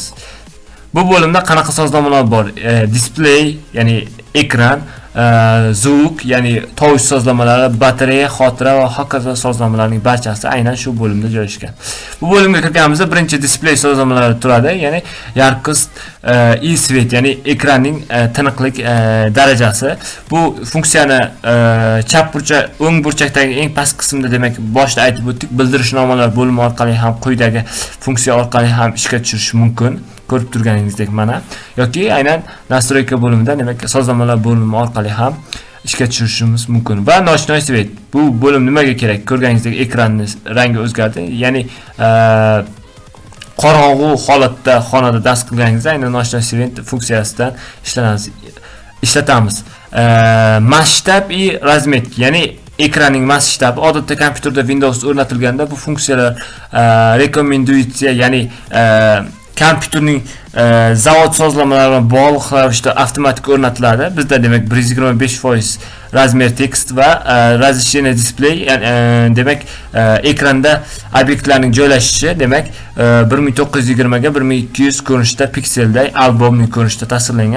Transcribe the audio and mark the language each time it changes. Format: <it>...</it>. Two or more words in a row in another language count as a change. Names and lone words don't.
<uz>Bu bo'limda qanaqa sozlamalar bor? Display, ya'ni ekran, zvuk, ya'ni tovush sozlamalari, batareya, xotira va hokazo sozlamalarning barchasi aynan shu bo'limda joylashgan. Bu bo'limga kirganimizda birinchi display sozlamalari turadi, ya'ni yarkost,</uz> <ru>и свет,</ru> <uz>ya'ni ekranning tiniqlik darajasi. Bu funksiyani chap burchak, o'ng burchakdagi eng past qismda demak boshda aytib o'tdik, bildirishnomalar bo'limi orqali ham quyidagi funksiya orqali ham ishga tushirish mumkin. Ko'rib turganingizdek mana yoki aynan настройка bo'limida demak sozlamalar bo'limi orqali ham ishga tushirishimiz mumkin. Va</uz> <ru>ночной свет.</ru> <uz>Bu bo'lim nimaga kerak? Ko'rganingizdek ekranni rangi o'zgardi. Ya'ni qorong'u holatda xonada dast qilganingizda aynan</uz> <ru>ночной свет</ru> <uz>funksiyasidan ishlatamiz.</uz> <ru>Masshtab и разметки,</ru> <uz>ya'ni ekranning masshtabi odatda kompyuterda Windows o'rnatilganda bu funksiyalar rekomendatsiya, ya'ni kompyuterning zavod sozlamalari bilan bog'liq ravishda avtomatik o'rnatiladi. Bizda demak 125%</uz> <ru>размер текст</ru> <uz>va разрешение display, demak ekranda obyektlarning joylashishi demak 1920 ga 1200 ko'rinishda pikselda albomning ko'rinishida tasvirlangan.</uz>